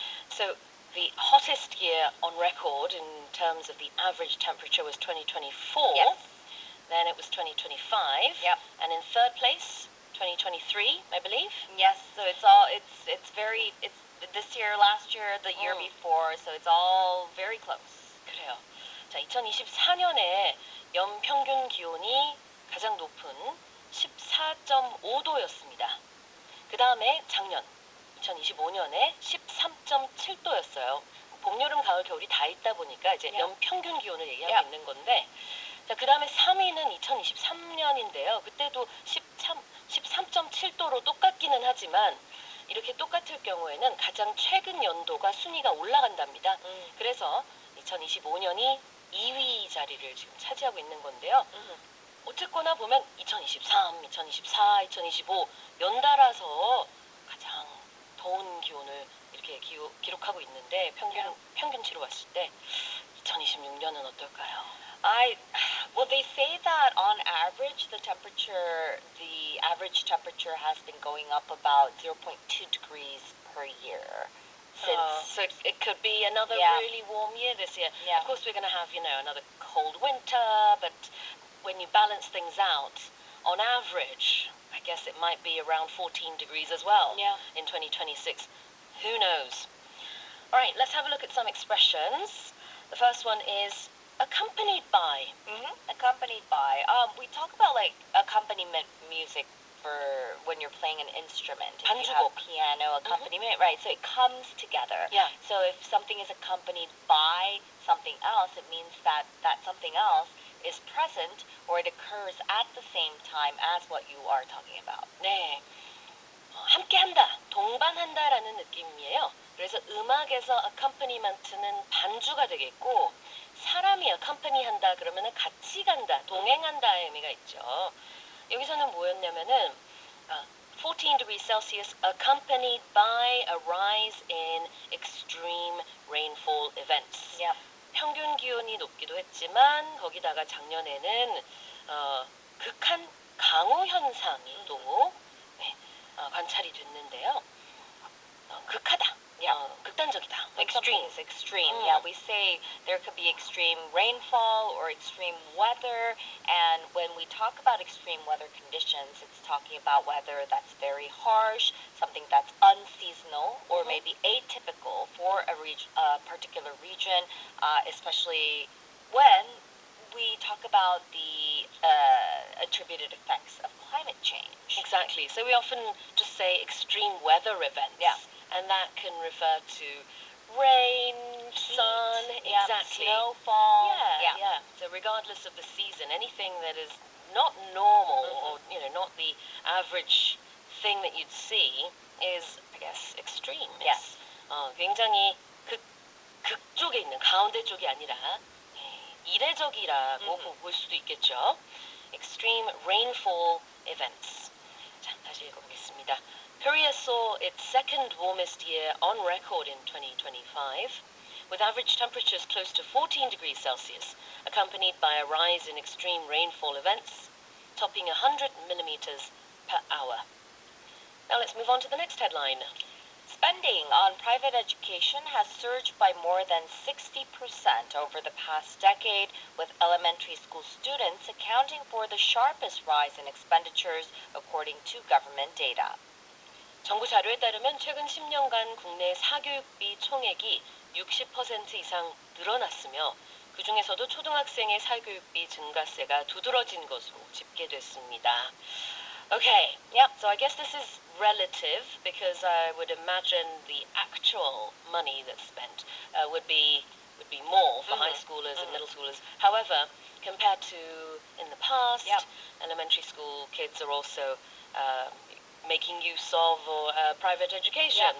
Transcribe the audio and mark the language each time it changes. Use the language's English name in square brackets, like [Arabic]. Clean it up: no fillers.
[English] So the hottest year on record in terms of the average temperature was 2024. Yes. Then it was 2025. Yep. And in third place, 2023, I believe. Yes. So it's this year, last year, the year before. So it's all very close. [Korean] 그래요. 자, 2024년에 연평균 기온이 가장 높은 14.5도였습니다. 그 다음에 작년 2025년에 13.7도였어요. 봄, 여름, 가을, 겨울이 다 있다 보니까 이제 연평균 기온을 얘기하고 있는 건데, 자, 그 다음에 3위는 2023년인데요. 그때도 13.7도로 똑같기는 하지만 이렇게 똑같을 경우에는 가장 최근 연도가 순위가 올라간답니다. 그래서 2025년이 2위 자리를 지금 차지하고 있는 건데요. 어쨌거나 보면 2023, 2024, 2025 연달아서 가장 더운 기온을 이렇게 기록하고 있는데 평균치로 봤을 때 2026년은 어떨까요? [English] Well, they say that on average, the average temperature has been going up about 0.2 degrees per year. So it could be another really warm year this year. Yeah. Of course, we're going to have, another cold winter, but when you balance things out, on average, I guess it might be around 14 degrees as well in 2026. Who knows? All right, let's have a look at some expressions. The first one is accompanied by. Accompanied by. We talk about like accompaniment music for when you're playing an instrument. If you have piano accompaniment, right? So it comes together. Yeah. So if something is accompanied by something else, it means that something else is present or it occurs at the same time as what you are talking about. [Korean] 네. 함께한다, 동반한다라는 느낌이에요. 그래서 음악에서 accompaniment,는 반주가 되겠고, 사람이 accompany한다 그러면은 같이 간다, 동행한다의 의미가 있죠. 여기서는 뭐였냐면은 [English] 14 degrees Celsius accompanied by a rise in extreme rainfall events. Yep. [Korean] 평균 기온이 높기도 했지만 거기다가 작년에는 극한 강우 현상이 또 관찰이 됐는데요. 극하다. 극단적이다. [English] Extreme. Yeah, we say there could be extreme rainfall or extreme weather, and when we talk about extreme weather conditions, it's talking about weather that's very harsh, something that's unseasonal, or maybe atypical for a particular region, especially when we talk about the attributed effects of climate change. Exactly. So we often just say extreme weather events. Yeah. And that can refer to rain, sun, exactly. Snowfall. Yeah. So regardless of the season, anything that is not normal or not the average thing that you'd see is, I guess, extreme. Yes. [Korean] 굉장히 극쪽에 있는 가운데 쪽이 아니라 이례적이라고 볼 수도 있겠죠. [English] Extreme rainfall events. [Korean] 자, 다시 읽어보겠습니다. [English] Korea saw its second warmest year on record in 2025, with average temperatures close to 14 degrees Celsius, accompanied by a rise in extreme rainfall events, topping 100 millimeters per hour. Now let's move on to the next headline. Spending on private education has surged by more than 60% over the past decade, with elementary school students accounting for the sharpest rise in expenditures, according to government data. [Korean] 정부 자료에 따르면 최근 10년간 국내 사교육비 총액이 60% 이상 늘어났으며 그 중에서도 초등학생의 사교육비 증가세가 두드러진 것으로 집계됐습니다. [English] Okay, yeah, so I guess this is relative because I would imagine the actual money that's spent would be more for high schoolers and middle schoolers. However, compared to in the past, elementary school kids are also making use of private education.